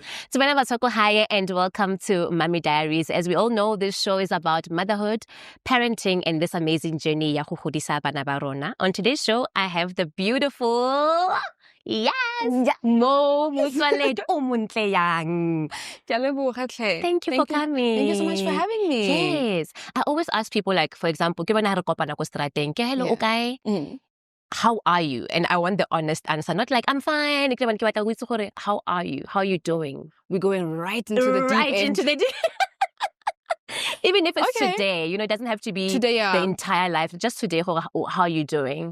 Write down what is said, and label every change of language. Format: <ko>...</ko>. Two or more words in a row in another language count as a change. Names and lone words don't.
<en>Hi and welcome to Mommy Diaries. As we all know, this show is about motherhood, parenting, and this amazing journey</en> <tn>ya go godisa bana ba rona.</tn> <en>On today's show, I have the beautiful, Mo Setumo.</en> <tn>Oh, montle yang.</tn> <en>Thank you for coming. Thank you so much for having me. Yes. I always ask people, like, for example,</en> <tn>ke bana re kopana ko strateng, ke</tn> <en>hello, okay? How are you? And I want the honest answer. Not like, I'm fine. How are you? How are you doing? We're going right into the deep end. Into the deep. Even if it's today, it doesn't have to be today, the entire life. Just today, how are you doing?</en>